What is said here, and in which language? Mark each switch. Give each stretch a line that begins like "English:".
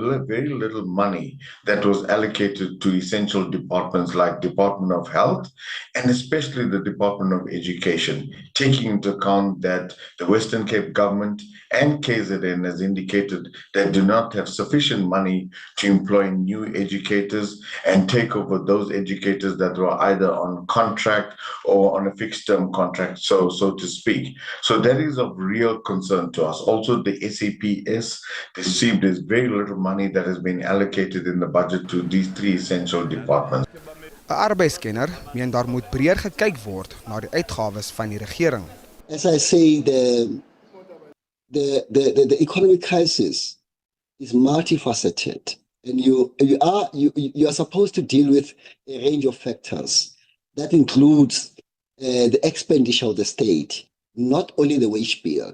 English: very little money that was allocated to essential departments like Department of Health and especially the Department of Education, taking into account that the Western Cape government and KZN has indicated that do not have sufficient money to employ new educators and take over those educators that were either on contract or on a fixed term contract, so to speak. So that is of real concern to us. Also the SAPS received there's very little money that has been allocated in the budget to these 3 essential departments.
Afrikaans: 'n Arbeidskenner meen daar moet breër gekyk word na die uitgawes van die regering.
English: As I say, the economic crisis is multifaceted, and you are supposed to deal with a range of factors. That includes the expenditure of the state, not only the wage bill.